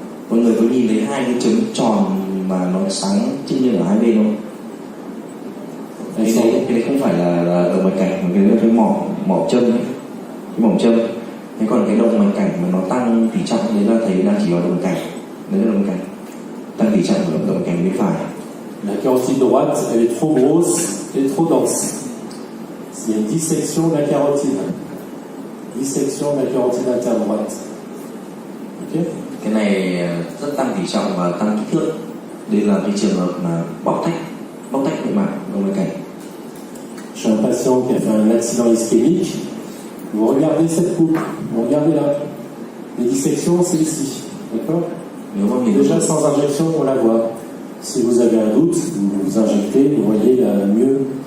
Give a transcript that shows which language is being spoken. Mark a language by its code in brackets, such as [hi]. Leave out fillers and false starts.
[vi] Mọi người có nhìn thấy hai cái chấm tròn mà nó sáng trên như ở hai bên không? cái đấy không phải là động mạch cảnh, mà cái đấy là cái mỏ châm ấy, cái mỏng châm. Thế còn cái động mạch cảnh mà nó tăng tỉ trọng đấy là thấy đang chỉ vào động mạch cảnh, đấy là động mạch cảnh, tăng tỉ trọng của động mạch cảnh bên phải. [fr] La carotide droite, elle est trop grosse et trop dense. Il y a une dissection de la carotide. Dissection de la carotide interdroite. Ok? [vi] Cái này rất tăng tỉ trọng và tăng kích thước. Đây là cái trường hợp mà bóc tách nội mạc động mạch cảnh. [fr] J'ai un patient qui a fait un accident ischémique. Vous regardez cette coupe, vous regardez là. Les dissections, c'est ici. D'accord? [vi] Nếu mà mình [fr] Déjà sans injection, on la voit. Si vous avez un doute, vous injectez, vous voyez mieux.